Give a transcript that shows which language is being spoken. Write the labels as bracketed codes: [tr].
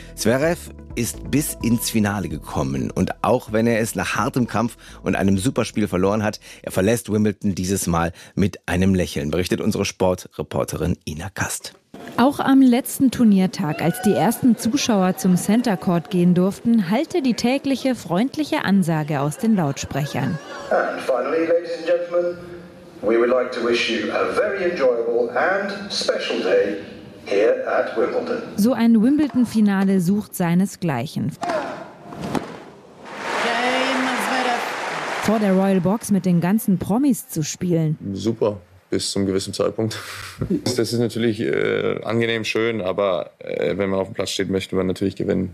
[de] Zverev ist bis ins Finale gekommen, und auch wenn er es nach hartem Kampf und einem Superspiel verloren hat, er verlässt Wimbledon dieses Mal mit einem Lächeln, berichtet unsere Sportreporterin Ina Kast. Auch am letzten Turniertag, als die ersten Zuschauer zum Center Court gehen durften, hallte die tägliche freundliche Ansage aus den Lautsprechern. [en] And finally, ladies and gentlemen, we would like to wish you a very enjoyable and special day here at Wimbledon. [de] So ein Wimbledon-Finale sucht seinesgleichen. Vor der Royal Box mit den ganzen Promis zu spielen. Super. Bis zum gewissen Zeitpunkt. Das ist natürlich angenehm schön, aber wenn man auf dem Platz steht, möchte man natürlich gewinnen.